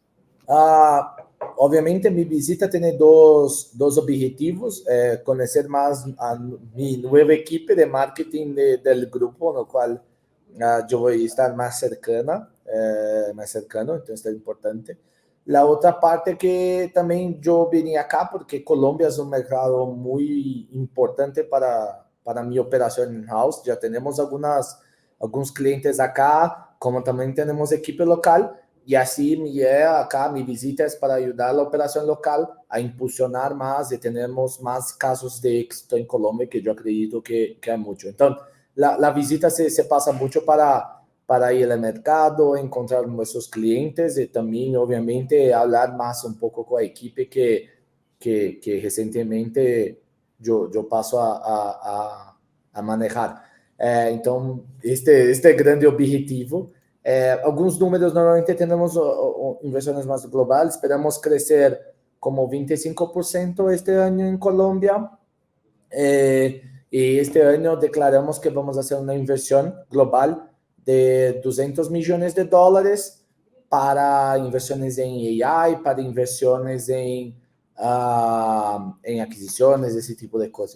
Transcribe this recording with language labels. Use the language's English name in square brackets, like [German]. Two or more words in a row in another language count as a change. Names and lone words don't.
[Spanish] Obviamente mi visita tiene dos objetivos, conocer más a mi nueva equipo de marketing del grupo, en el cual yo voy a estar más cercano, entonces es importante. La otra parte que también yo vine acá porque Colombia es un mercado muy importante para mi operación in-house. Ya tenemos algunos clientes acá, como también tenemos equipo local, y así mi visita es para ayudar a la operación local a impulsionar más y tenemos más casos de éxito en Colombia, que yo acredito que hay mucho. Entonces, la visita se pasa mucho para para ir al mercado, encontrar nuestros clientes y también, obviamente, hablar más un poco con la equipe que recientemente yo paso a manejar. [Portuguese] Então, este grande objetivo. Alguns números, [Spanish] normalmente tenemos inversiones más globales, esperamos crecer como 25% este año en Colombia. Y este año declaramos que vamos a hacer una inversión global de $200 millones para inversiones en AI, para inversiones en adquisiciones, ese tipo de cosas.